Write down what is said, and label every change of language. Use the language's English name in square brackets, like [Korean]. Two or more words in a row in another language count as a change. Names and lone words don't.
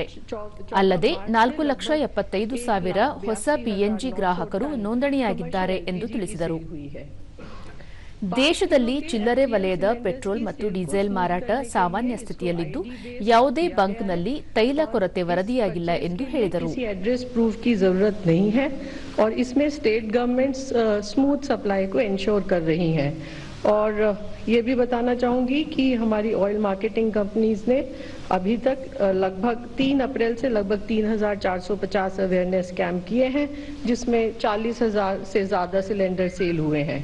[Kannada] ಅಲ್ಲದೆ 4,75,000 ಹೊಸ ಪಿಎನ್ಜಿ ಗ್ರಾಹಕರು ನೋಂದಣಿಯಾಗಿದ್ದಾರೆ ಎಂದು ತಿಳಿಸಿದರು. ದೇಶದಲ್ಲಿ ಚಿಲ್ಲರೆ ವಲಯದ ಪೆಟ್ರೋಲ್ ಮತ್ತು ಡೀಸೆಲ್ ಮಾರಾಟ ಸಾಮಾನ್ಯ ಸ್ಥಿತಿಯಲ್ಲಿದ್ದು, ಯಾವುದೇ ಬಂಕ್ನಲ್ಲಿ ತೈಲ ಕೊರತೆ ವರದಿಯಾಗಿಲ್ಲ ಎಂದು ಹೇಳಿದರು. [English] address proof [Hindi] की जरूरत नहीं है और इसमें [English] state governments smooth supply [Hindi] को इंश्योर कर रही हैं. और ये भी बताना चाहूंगी कि हमारी [English] oil marketing companies [Hindi] ने अभी तक लगभग 3 अप्रैल से लगभग 3,450 [English] awareness camp [Hindi] किए हैं, जिसमें 40,000 से ज्यादा [English] cylinder sale [Hindi] हुए हैं.